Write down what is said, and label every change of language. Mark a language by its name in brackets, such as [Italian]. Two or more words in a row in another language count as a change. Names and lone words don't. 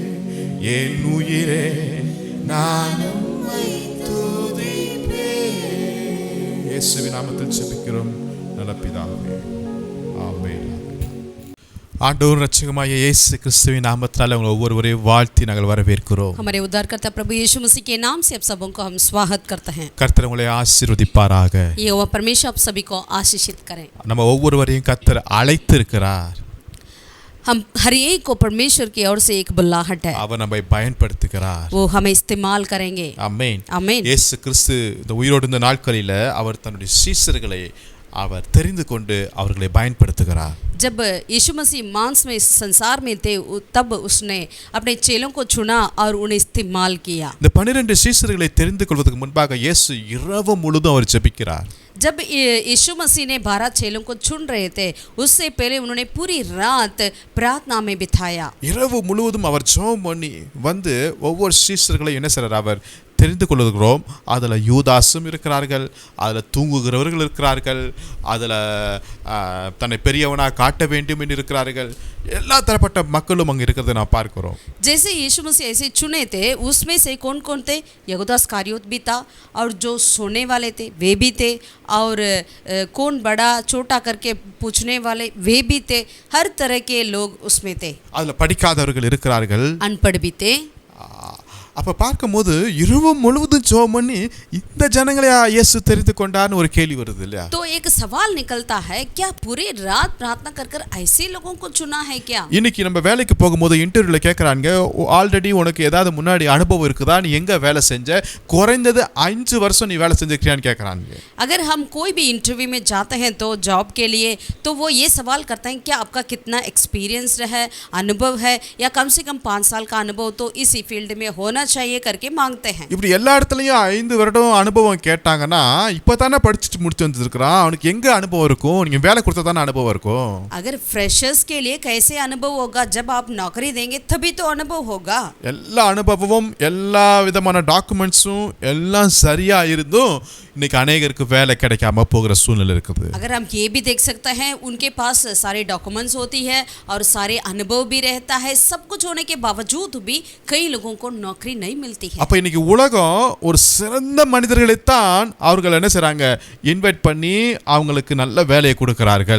[Tamil] என் உயிரே நான் உம்மை துதிப்பேன். இயேசுவின் நாமத்தில் ஜெபிக்கிறோம் நல்ல பிதாவே, ஆமென். ஆண்டவர் ரட்சகமாகிய இயேசு கிறிஸ்துவின் நாமத்தால் உங்களை ஒவ்வொருவரையும் வாழ்த்தி நாங்கள் வரவேற்கிறோம். [Hindi] हमारे उद्धारकर्ता प्रभु यीशु मसीह के नाम से आप सबों को हम स्वागत करते हैं. [Tamil] கர்த்தர் உங்களை ஆசீர்வதிப்பாராக. [Hindi] यहोवा परमेश्वर आप सभी को आशीषित करें. [Tamil] நம்ம ஒவ்வொருவரையும் கர்த்தர் அழைத்து இருக்கிறார். [Hindi] हम हर एक को परमेश्वर की ओर से एक बुलाहट है, [Tamil] அவர் நம்மை பயன்படுத்துகிறார். [Hindi] वो हमें इस्तेमाल करेंगे. [Tamil] ஆமென். [Hindi] आमीन. [Tamil] இயேசு கிறிஸ்து இந்த உயிரோடு இருந்த நாட்களில் அவர் தன்னுடைய சீஷர்களை அவர் தெரிந்து கொண்டு அவர்களை பயன்படுத்துகிறார். [Hindi] जब यीशु मसीह मांस में इस संसार में थे तब उसने अपने चेलों को चुना और उन्हें इस्तेमाल किया. [Tamil] இந்த 12 சீஷர்களை தெரிந்து கொள்வதற்கு முன்பாக இயேசு இரவு முழுதும் அவர் ஜெபிக்கிறார். [Hindi] जब यीशु मसीह ने 12 चेलों को चुन रहे थे उससे पहले उन्होंने पूरी रात प्रार्थना में बिताया. [Tamil] இரவு முழுவதும் அவர் ஜெபம் பண்ணி வந்து ஒவ்வொரு சீஷர்களையும் என்ன செய்றார் அவர் தெரிந்து கொள்கிறோம். அதில் யூதாசும் இருக்கிறார்கள், அதில் தூங்குகிறவர்கள் இருக்கிறார்கள், அதில் தன்னை பெரியவனாக காட்ட வேண்டும் என்று இருக்கிறார்கள். எல்லா தரப்பட்ட மக்களும் அங்கே இருக்கிறத நான் பார்க்கிறோம். [Hindi] जैसे यीशु मसीह ऐसे चुने थे उसमें से कौन कौन थे? यहूदा इस्करियोत भी था और जो सोने वाले थे वे भी थे और कौन बड़ा छोटा करके पूछने वाले वे भी थे. हर तरह के लोग उसमें थे. [Tamil] அதில் படிக்காதவர்கள் இருக்கிறார்கள். [Hindi] अनपढ़ भी थे. [Tamil] அப்போ பார்க்கும்போது இரவு முழுவதும் ஜெபம் பண்ணி இந்த ஜனங்களை இயேசு தெரிந்து கொண்டார்னு ஒரு கேள்வி வருது இல்லையா? [Hindi] तो एक सवाल निकलता है, क्या पूरी रात प्रार्थना कर कर ऐसे लोगों को चुना है क्या? [Tamil] இன்னைக்கு நம்ம வேலைக்கு போகும்போது இன்டர்வியூல கேட்குறாங்க, ஆல்ரெடி உனக்கு ஏதாவது முன்னாடி அனுபவம் இருக்குதா, நீ எங்கே வேலை செஞ்ச, குறைந்தது 5 வருஷம் நீ வேலை செஞ்சிருக்கியான்னு கேட்குறாங்க. [Hindi] अगर हम कोई भी इंटरव्यू में जाते हैं तो जॉब के लिए तो वो ये सवाल करते हैं क्या आपका कितना एक्सपीरियंस है, अनुभव है, या कम से कम 5 साल का अनुभव तो इसी फील्ड में होना चाहिए करके मांगते हैं. [Tamil] இப்படி எல்லா இடத்துலையும் 5 வருடம் அனுபவம் கேட்டாங்கன்னா இப்போ தானே படிச்சுட்டு முடிச்சு வந்துருக்கிறான், அவனுக்கு எங்கே அனுபவம் இருக்கும்? நீங்கள் வேலை கொடுத்தா தானே அனுபவம் இருக்கும். [Hindi] अगर फ्रेशर्स के लिए कैसे अनुभव होगा? जब आप नौकरी देंगे तभी तो अनुभव होगा. [Tamil] எல்லா அனுபவமும் எல்லா விதமான டாக்குமெண்ட்ஸும் எல்லாம் சரியா இருந்தும் இன்னைக்கு அநேகருக்கு வேலை கிடைக்காம போகிற சூழ்நிலை இருக்குது. [Hindi] अगर हम ये भी देख सकते हैं उनके पास सारे डॉक्यूमेंट्स होती है और सारे अनुभव भी रहता है, सब कुछ होने के बावजूद भी कई लोगों को नौकरी नहीं मिलती है. [Tamil] அப்ப இன்னைக்கு உலகம் ஒரு சிறந்த மனிதர்களைத்தான் அவர்கள் என்ன செய்றாங்க, இன்வைட் பண்ணி அவங்களுக்கு நல்ல வேலையை கொடுக்கிறார்கள்.